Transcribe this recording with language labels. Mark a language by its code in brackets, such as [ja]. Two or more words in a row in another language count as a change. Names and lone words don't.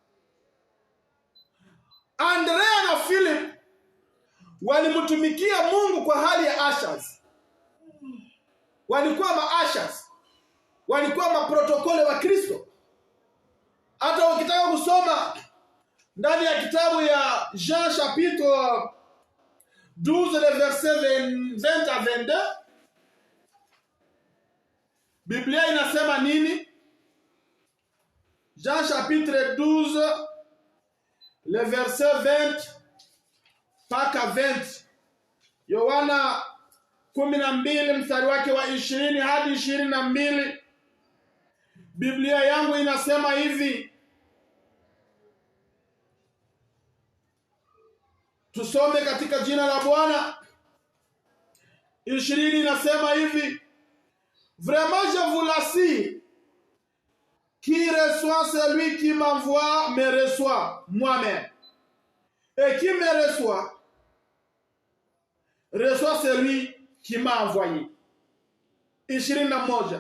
[sw] Andrea na Philip walimtumikia Mungu kwa hali ya ashas. Walikuwa maashas, walikuwa maprotokole wa Kristo. Hata ukitaka kusoma ndani ya kitabu ya Jean [fr] chapitre 12 le verset 20 à 22, [sw] Biblia inasema nini? [fr] Jean chapitre 12 le verset 20 mpaka 20. [sw] Yohana 12 mstari wake wa 20 hadi 22. Biblia yangu inasema hivi. Tusome katika jina la Bwana. 20 inasema hivi. [fr] Vraiment je vous l'assure, qui reçoit celui qui m'envoie me reçoit moi-même, et qui me reçoit celui qui m'a envoyé. 21.